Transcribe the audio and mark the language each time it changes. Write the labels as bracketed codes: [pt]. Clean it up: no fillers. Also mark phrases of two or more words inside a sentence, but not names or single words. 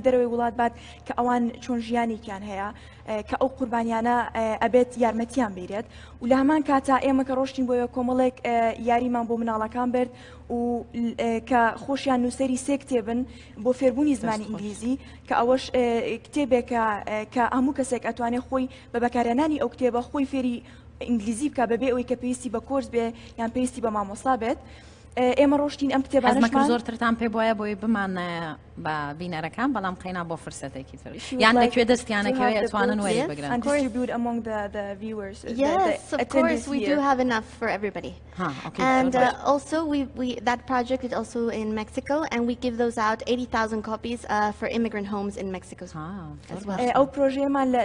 [ckb] دەرەوەی وڵات بات کە ئەوان چۆن ژیانێکیان هەیە کە ئەو قوربانیانە ئەبێت یارمەتیان بێرێت و لە هەمان کاتا ئێمە کە ڕۆشتین بۆیە کۆمەڵێک یاریمان بۆ مناڵەکان برد و کە خۆشیان نووسەری 3 کتێبن بۆ فێربوونی زمانی ئینگلیزی کە ئەوەش کتێبێکە کە هەموو کەسێک ئەتوانێت خۆی بە بەکارهێنانی ئەو کتێبە خۆی فێری ئینگلیزی بکە بەبێ ئەوەی کە پێویستی بە کۆرس بێ یان پێویستی بە مامۆستا بێت ئێمە ڕۆشتین ئەم کتێبانەشمان زۆرترتان پێ بۆیە بۆی بمانە بە بینەرەکان بەڵام قەینا بۆ فرسەتێکی تر یان لەکوێ دەستیانەکەوێ ئەتوانن وەری بگرن. [en] Yes, of course we do have enough for everybody. And also that project is also in Mexico, and we give those out 80,000 copies for immigrant homes in Mexico as well.